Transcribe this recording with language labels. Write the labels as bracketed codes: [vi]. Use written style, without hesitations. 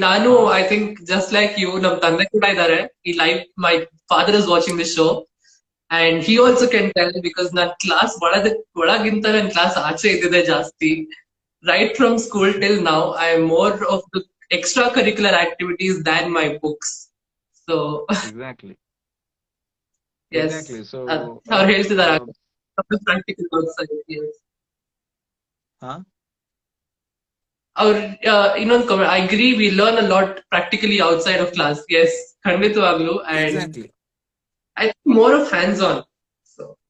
[kn] ನಾನು [en] I think just like you, [kn] ನಮ್ ತಂದೆ ಕೂಡ ಇದ್ದಾರೆ ಈ life. [en] my father is watching this show and he also can tell, because [kn] ನನ್ನ ಕ್ಲಾಸ್ ಒಳಗಿಂತ ನನ್ನ ಕ್ಲಾಸ್ ಆಚೆ ಇದ್ದಿದೆ ಜಾಸ್ತಿ. [en] Right from school till now, I am more of the extracurricular activities than my books. So exactly. yes, exactly. So [kn] ಅವ್ರು ಹೇಳ್ತಿದ್ದಾರೆ [en] practical outside. Yes. [kn] ಅವ್ರ ಇನ್ನೊಂದು comment, [en] I agree, we learn a lot practically outside of class. Yes, ಖಂಡಿತವಾಗ್ಲು. And I think more of hands on. So